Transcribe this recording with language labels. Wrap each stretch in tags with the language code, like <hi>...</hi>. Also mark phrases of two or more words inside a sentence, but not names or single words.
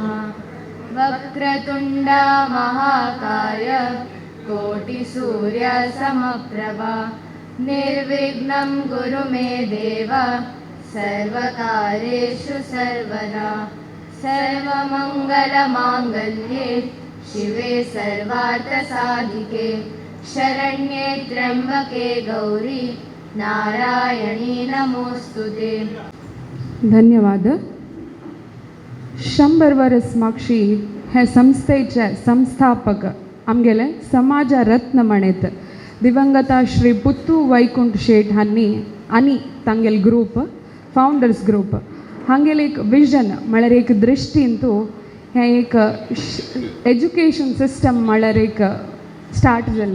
<sa>वक्रतुण्ड महाकाय कोटिसूर्य समप्रभा निर्विघ्नं कुरु मे देव सर्वकार्येषु सर्वदा सर्वमङ्गलमाङ्गल्ये शिवे सर्वार्थसाधिके शरण्ये त्र्यंबके गौरी नारायणी नमोस्तुते.</sa> <kok>धन्यवाद. 100 वर्स मागची हे संस्थेचे संस्थापक आमगेले समाज रत्न म्हणत दिवंगत श्री पुत्तू वैकुंठ शेठ हांनी आनी तांगेल</kok> <en>group founders group</en> <kok>हांगेले एक विजन म्हळ्यार एक दृश्टींतू हे एक</kok> <en>education system</en> <kok>म्हळ्यार एक स्टार्ट जालें.</kok>